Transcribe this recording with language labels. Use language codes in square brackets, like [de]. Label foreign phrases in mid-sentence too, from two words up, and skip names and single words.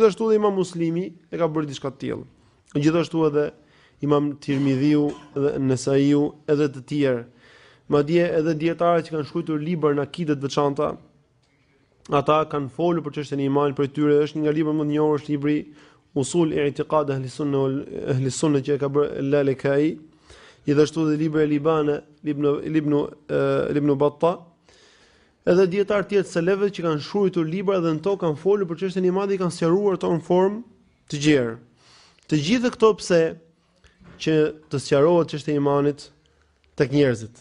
[sq] Gjithashtu edhe Imam Muslimi e ka bërë diçka të tillë. Gjithashtu edhe Imam Tirmidhiu dhe Nesaiu edhe të tjerë. Madje edhe dietarët që kanë shkruar libra në akide të veçanta, ata kanë folur për çështjen e imanit, për tyre është një nga librat më të njohur është libri Usul i'tiqad ahli sunne që e ka bërë Lalekai, gjithashtu edhe libri Libane Ibn Battah, edhe dietar të tjerë selefëve që kanë shkruar libra dhe në to kanë folur për çështjen e imanit, kanë sqaruar to në formë të gjerë. Të gjithë këto pse që të sqarohet çështja e imanit tek njerëzit.